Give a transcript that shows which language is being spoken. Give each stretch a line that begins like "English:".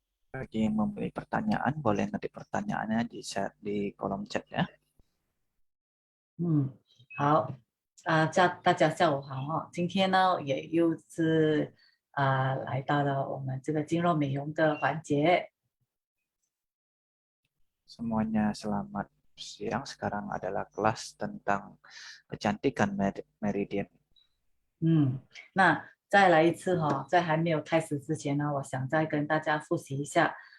Indonesian: Bagi yang mempunyai pertanyaan, boleh ngetik pertanyaannya di kolom chat ya.
Chinese: 好，大家下午好哦。今天呢，也又是来到了我们这个经络美容的环节。
Indonesian: Semuanya selamat siang. Sekarang adalah kelas tentang kecantikan meridian.
Chinese: 那再来一次哈，在还没有开始之前呢，我想再跟大家复习一下。